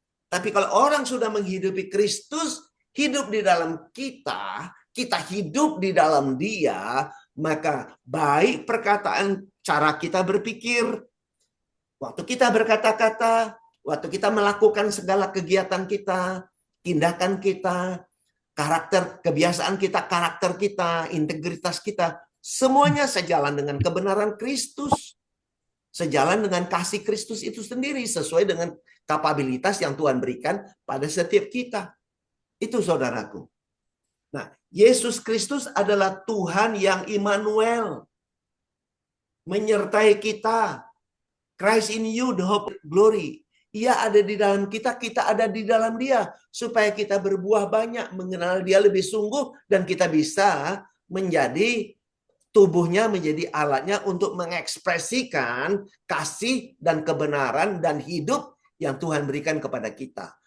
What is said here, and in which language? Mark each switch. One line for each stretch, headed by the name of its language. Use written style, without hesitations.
Indonesian: Tapi kalau orang sudah menghidupi Kristus, hidup di dalam kita, kita hidup di dalam Dia, maka baik perkataan, cara kita berpikir, waktu kita berkata-kata, waktu kita melakukan segala kegiatan kita, tindakan kita, karakter, kebiasaan kita, karakter kita, integritas kita, semuanya sejalan dengan kebenaran Kristus. Sejalan dengan kasih Kristus itu sendiri, sesuai dengan kapabilitas yang Tuhan berikan pada setiap kita. Itu saudaraku. Nah, Yesus Kristus adalah Tuhan yang Immanuel. Menyertai kita.
English: Christ in you, the hope of glory.
Indonesian: Ia ada di dalam kita, kita ada di dalam Dia. Supaya kita berbuah banyak, mengenal Dia lebih sungguh, dan kita bisa menjadi tubuhnya, menjadi alatnya untuk mengekspresikan kasih dan kebenaran dan hidup yang Tuhan berikan kepada kita.